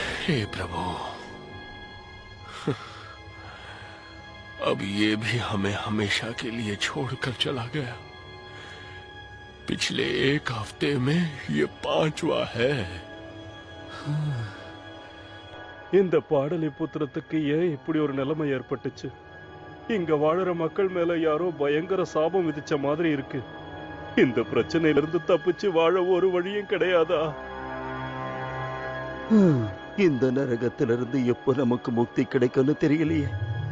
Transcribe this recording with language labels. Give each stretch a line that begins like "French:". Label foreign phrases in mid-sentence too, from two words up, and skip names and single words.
Hindi: हे प्रभु, अब ये भी हमें हमेशा के लिए छोड़कर चला गया। पिछले एक हफ्ते में ये 5वां है।
Tamil: இந்த பாடலி புத்திரத்துக்கு ஏன் இப்படி ஒரு நிலைமை ஏற்பட்டுச்சு? இங்க வாழற மக்கள் மேல யாரோ பயங்கர சாபம் விதிச்ச மாதிரி இருக்கு. இந்த பிரச்சனையில இருந்து தப்பிச்சு வாழ ஒரு வழியும் கிடையாதா? இந்த நரகத்திலிருந்து எப்போ நமக்கு முக்தி கிடைக்கும்னு தெரியலையே.